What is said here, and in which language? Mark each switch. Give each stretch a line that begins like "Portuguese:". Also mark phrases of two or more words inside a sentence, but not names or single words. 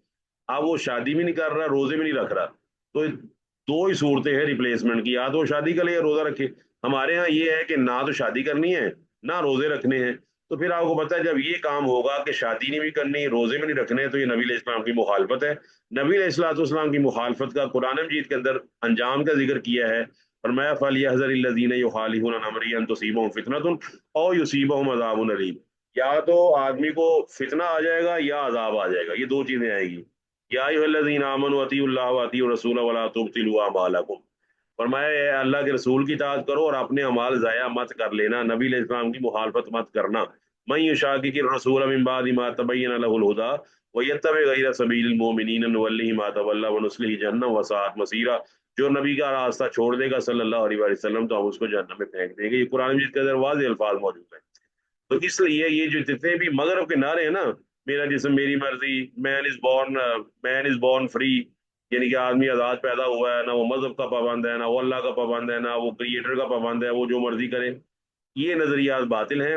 Urdu: اب وہ شادی بھی نہیں کر رہا، روزے بھی نہیں رکھ رہا، تو دو ہی صورتیں ہیں ریپلیسمنٹ کی، یا تو وہ شادی کرے یا روزہ رکھے. ہمارے یہاں یہ ہے کہ نہ تو شادی کرنی ہے نہ روزے رکھنے ہیں. تو پھر آپ کو پتا ہے، جب یہ کام ہوگا کہ شادی نہیں بھی کرنی، روزے بھی نہیں رکھنے، تو یہ نبی اسلام کی مخالفت ہے. نبی اسلام کی مخالفت کا قرآن مجید کے اندر انجام کا ذکر کیا ہے.
Arabic: फरमाया فليحذر الذين يخالفون عن أمره أن تصيبهم فتنة أو يصيبهم عذاب أليم.
Urdu: یا تو آدمی کو فتنہ آ جائے گا یا عذاب آ جائے گا، یہ دو چیزیں آئے گی.
Arabic: يا أيها الذين آمنوا أطيعوا الله و أطيعوا الرسول ولا تبطلوا أعمالكم.
Urdu: فرمایا یہ اللہ کے رسول کی اطاعت کرو اور اپنے اعمال ضائع مت کر لینا، نبی علیہ السلام کی مخالفت مت کرنا.
Arabic: من يشاقق الرسول من بعد ما تبين له الهدى و يتبع غير سبيل المؤمنين نوله ما تولى و نصله جهنم و ساءت مصيرا.
Urdu: جو نبی کا راستہ چھوڑ دے گا
Arabic: صلى الله عليه وسلم,
Urdu: تو ہم اس کو جہنم میں پھینک دیں گے. یہ قرآن مجید کے اندر واضح الفاظ موجود ہے۔ تو اس لیے یہ جو جتنے بھی مغرب کے نعرے ہیں نا، میرا جسم میری مرضی,
English: man is born free,
Urdu: یعنی کہ آدمی آزاد پیدا ہوا ہے، نہ وہ مذہب کا پابند ہے، نہ وہ اللہ کا پابند ہے، نہ وہ کریئیٹر کا پابند ہے، وہ جو مرضی کرے، یہ نظریات باطل ہیں.